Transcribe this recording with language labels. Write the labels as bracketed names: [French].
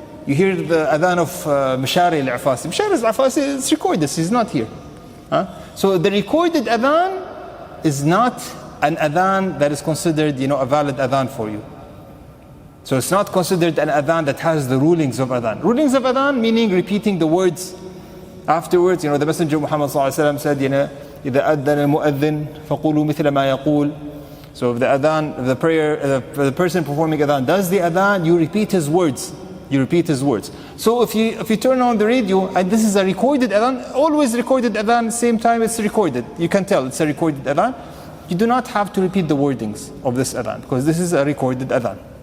[English] You hear the adhan of Mashari al-Afasi. Mashari al-Afasi is recorded, he's not here. So the recorded adhan is not an adhan that is considered a valid adhan for you. So it's not considered an adhan that has the rulings of adhan. Rulings of adhan meaning repeating the words afterwards. The Messenger Muhammad said, [Arabic] إِذَا أَذَّنَ الْمُؤَذِّنْ فَقُولُوا مِثْلَ مَا يَقُولُ. [English] So if the adhan, the prayer, the person performing adhan does the adhan, you repeat his words. So if you turn on the radio and this is a recorded adhan, always recorded adhan, same time it's recorded. You can tell it's a recorded adhan. You do not have to repeat the wordings of this adhan because this is a recorded adhan.